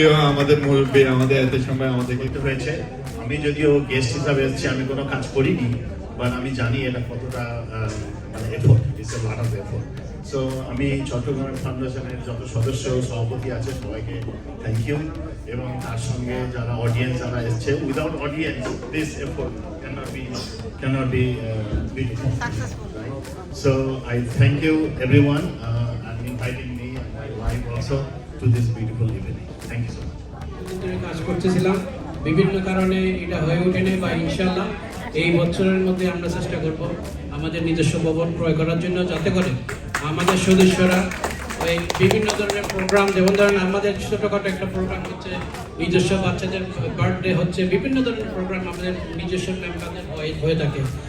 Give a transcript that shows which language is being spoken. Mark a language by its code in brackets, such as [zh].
[bn] আমাদের মুরব্বী আমাদের এত সময় আমাদেরকে একটু হয়েছে। আমি যদিও গেস্ট হিসাবে এসেছি, আমি কোনো কাজ করিনি, বাট আমি জানি এটা কতটা মানে effort, [en] It's a lot of effort. [bn] So আমি চট্টগ্রাম ফাউন্ডেশনের যত সদস্য সভাপতি আছে সবাইকে [en] thank you, [bn] এবং তার সঙ্গে যারা অডিয়েন্স যারা এসছে, [en] Without audience this effort cannot be beautiful. Right? So I thank you everyone and inviting me and my wife also to this beautiful evening. Thank you so much. [bn] কাজ করতেছিলাম, বিভিন্ন কারণে এটা হয়ে ওঠেনি, বা ইনশাল্লাহ এই বছরের মধ্যে আমরা চেষ্টা করব আমাদের নিজস্ব ভবন ক্রয় করার জন্য, যাতে করে আমাদের সদস্যরা ওই বিভিন্ন ধরনের প্রোগ্রাম, যেমন ধরেন আমাদের ছোটোখাটো একটা প্রোগ্রাম হচ্ছে, নিজস্ব বাচ্চাদের বার্থডে হচ্ছে, বিভিন্ন ধরনের প্রোগ্রাম আমাদের নিজস্ব মেম্বারদের হয়ে থাকে।